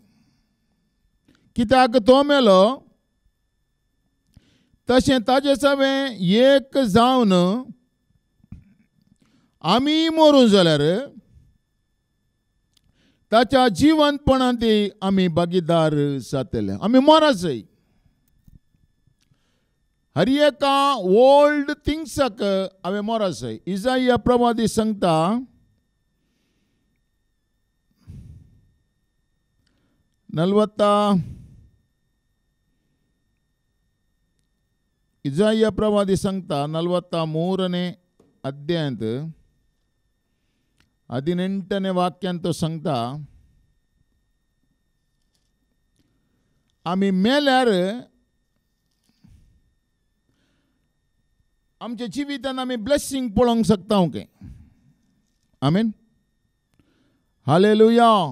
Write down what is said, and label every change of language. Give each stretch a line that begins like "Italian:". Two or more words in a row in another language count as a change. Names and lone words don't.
Konkani: कित्याक तो मेलो तशें ताजे सवें एक जावन आमी मरूं जाल्यार ताच्या जिवंतपणांत आमी भागीदार जातले. आमी मोरस जाय. हर एका
English: old things
Konkani: हांवें मोरस जाय. इसाया प्रवादी सांगता ಇಸಾಯ ಪ್ರವಾದಿ ಸಂಗತ
Kannada: 43ನೇ ಅಧ್ಯಾಯದ 18ನೇ
Konkani: ವಾಕ್यांत सांगता आमी मेल्यार आमच्या जिवितान आमी ब्लेसिंग पळोवंक शकता ओके. आमीन. हालेलुया.